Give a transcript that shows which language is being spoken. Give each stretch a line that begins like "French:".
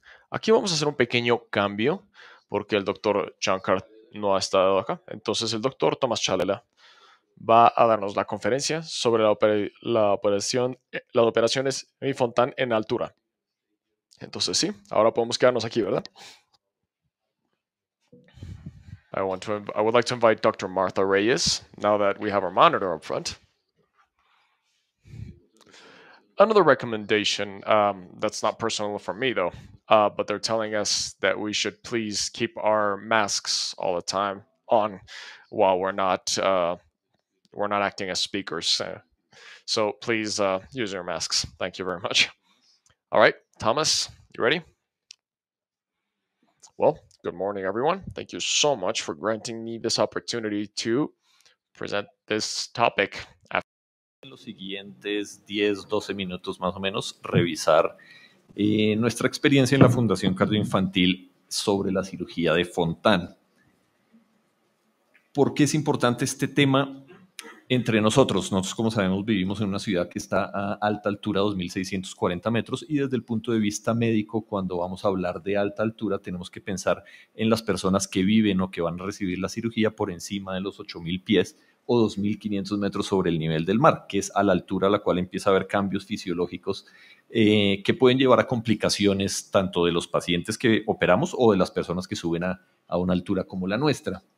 Spanish: Aquí vamos a hacer un pequeño cambio porque el doctor John Cart no ha estado acá. Entonces el doctor Thomas Chalela va a darnos la conferencia sobre las operaciones Fontan en altura. Entonces sí, ahora podemos quedarnos aquí, ¿verdad?
English: I would like to invite Dr. Martha Reyes, now that we have our monitor up front. Another recommendation, that's not personal for me though, but they're telling us that we should please keep our masks all the time on while we're not acting as speakers. So please use your masks. Thank you very much. All right, Thomas, you ready? Well, good morning, everyone. Thank you so much for granting me this opportunity to present this topic.
Spanish: En los siguientes 10, 12 minutos más o menos, revisar nuestra experiencia en la Fundación Cardioinfantil sobre la cirugía de Fontan. ¿Por qué es importante este tema entre nosotros? Nosotros, como sabemos, vivimos en una ciudad que está a alta altura, 2.640 metros, y desde el punto de vista médico, cuando vamos a hablar de alta altura, tenemos que pensar en las personas que viven o que van a recibir la cirugía por encima de los 8.000 pies o 2.500 metros sobre el nivel del mar, que es a la altura a la cual empieza a haber cambios fisiológicos que pueden llevar a complicaciones tanto de los pacientes que operamos o de las personas que suben a una altura como la nuestra.